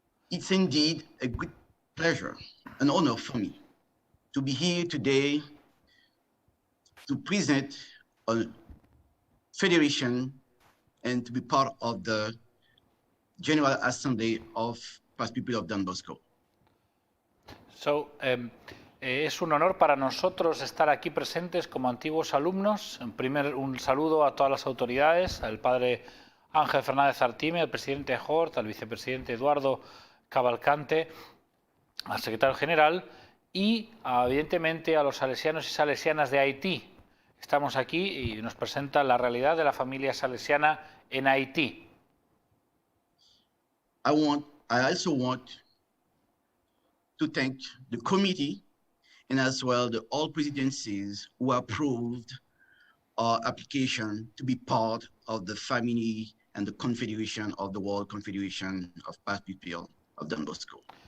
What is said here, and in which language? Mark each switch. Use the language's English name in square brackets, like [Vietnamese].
[English] It's indeed a great pleasure, an honor for me to be here today to present a federation and to be part of the General Assembly of Past People of Don Bosco. [Spanish] So, es un honor para nosotros estar aquí presentes como antiguos alumnos. Un saludo a todas las autoridades, al padre Ángel Fernández Artime, al presidente Hort, al vicepresidente Eduardo Cavalcante, al secretario general y evidentemente a los salesianos y salesianas de Haití. Estamos aquí y nos presenta la realidad de la familia salesiana en Haití. [English] I also want to thank the committee and as well the all presidencies who approved our application to be part of the family and the confederation of the World Confederation of Past People of Don Bosco.